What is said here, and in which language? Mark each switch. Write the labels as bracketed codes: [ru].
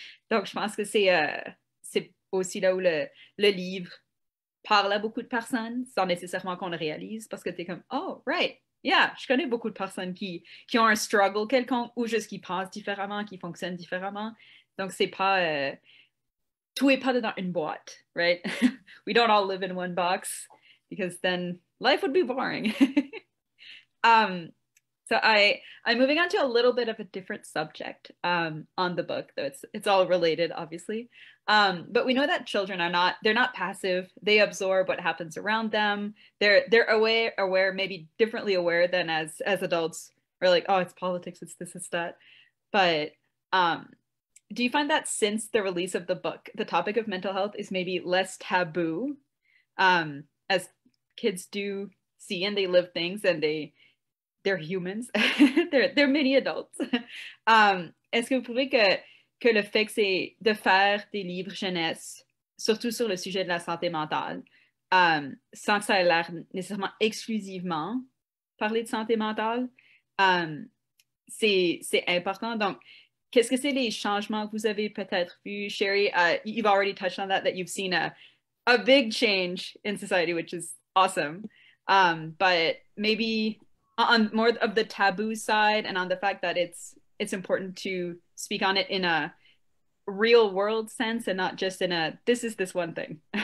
[fr] Donc, je pense que c'est aussi là où le livre parle à beaucoup de personnes, sans nécessairement qu'on le réalise, parce que tu es comme, [en] oh, right, yeah, [fr] je connais beaucoup de personnes qui ont un struggle quelconque, ou juste qui pensent différemment, qui fonctionnent différemment. Donc, c'est pas... tout est pas dans une boîte, right? [en] We don't all live in one box, because then life would be boring. So I'm moving on to a little bit of a different subject on the book, though it's all related, obviously. But we know that children they're not passive. They absorb what happens around them. They're aware, maybe differently aware than as adults. We're like, oh, it's politics, it's this, it's that. But do you find that since the release of the book, the topic of mental health is maybe less taboo, as kids do see and they live things and they're humans, they're mini adults. [fr] Est-ce que vous trouvez que le fait que c'est de faire des livres jeunesse, surtout sur le sujet de la santé mentale, sans que ça ait l'air nécessairement exclusivement parler de santé mentale, c'est important. Donc, qu'est-ce que c'est les changements que vous avez peut-être vus? [en] Sheree, you've already touched on that you've seen a big change in society, which is awesome. But maybe on more of the taboo side and on the fact that it's important to speak on it in a real world sense and not just in a, this is this one thing.